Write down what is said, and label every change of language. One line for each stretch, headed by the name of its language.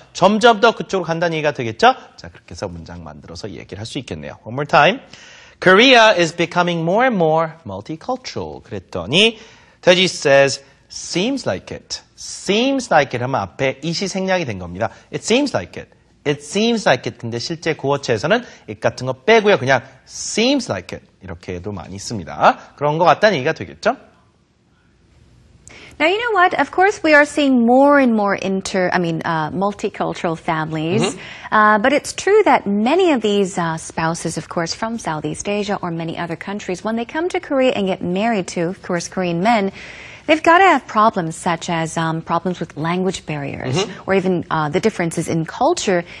Korean: 점점 더 그쪽으로 간다는 얘기가 되겠죠? 자, 그렇게 해서 문장 만들어서 얘기를 할 수 있겠네요.
English: One more time. Korea is becoming more and more multicultural.
Korean: 그랬더니
English: Teji says, seems like it. seems like it
Korean: 하면 앞에 it이 생략이 된 겁니다.
English: It seems like it. It seems like it.
Korean: 근데 실제 구어체에서는 it 같은 거 빼고요.
English: 그냥 seems like it.
Korean: 이렇게 해도 많이 씁니다. 그런 것 같다는 얘기가 되겠죠?
English: Now, you know what? Of course, we are seeing more and more multicultural families. But it's true that many of these spouses, of course, from Southeast Asia or many other countries, when they come to Korea and get married to, of course, Korean men, they've got to have problems such as problems with language barriers or even the differences in culture.